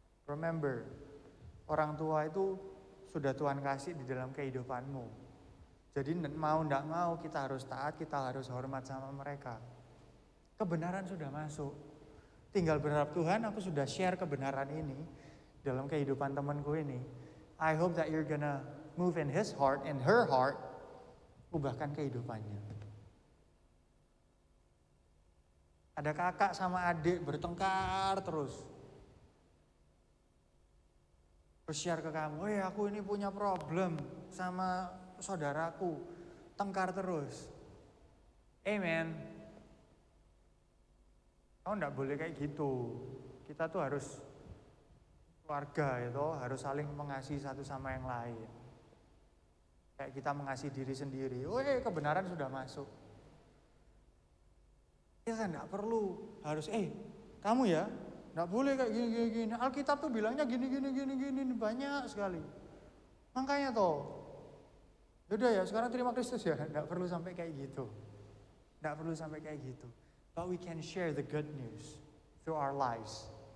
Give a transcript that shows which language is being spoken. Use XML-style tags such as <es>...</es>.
<en>Remember,</en> <id>orang tua itu sudah Tuhan kasih di dalam kehidupanmu. Jadi mau tidak mau kita harus taat, kita harus hormat sama mereka. Kebenaran sudah masuk. Tinggal berharap Tuhan, aku sudah share kebenaran ini dalam kehidupan temanku ini.</id> <en>I hope that you're gonna move in his heart, in her heart,</en> <id>ubahkan kehidupannya. Ada kakak sama adik bertengkar terus. Share ke kamu, aku ini punya problem sama saudaraku. Tengkar terus. Amen. Kamu enggak boleh kayak gitu. Kita tuh harus keluarga itu, harus saling mengasihi satu sama yang lain. Kayak kita mengasihi diri sendiri. Kebenaran sudah masuk. Kita enggak perlu harus kamu ya enggak boleh kayak gini. Alkitab tuh bilangnya gini banyak sekali. Makanya toh, yaudah ya sekarang terima Kristus ya, nggak perlu sampai kayak gitu. Nggak perlu sampai kayak gitu.</id> <en>But we can share the good news through our lives.</en>